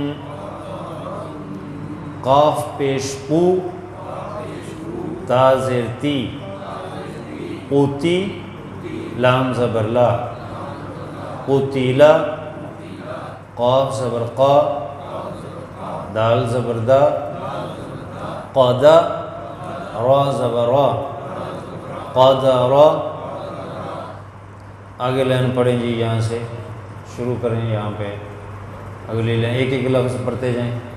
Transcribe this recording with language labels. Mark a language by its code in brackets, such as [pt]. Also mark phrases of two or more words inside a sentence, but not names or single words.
[ur] قاف پیش قو، تا زیر تی، قوتی، لام زبر لا، قوتیلا، قاف زبر قا، دال زبر دا، قادا، را زبر را، قادرا۔ آگے لائن پڑھیں جی، یہاں سے شروع کریں، یہاں پہ اگلی لائن ایک ایک لفظ پڑھتے جائیں۔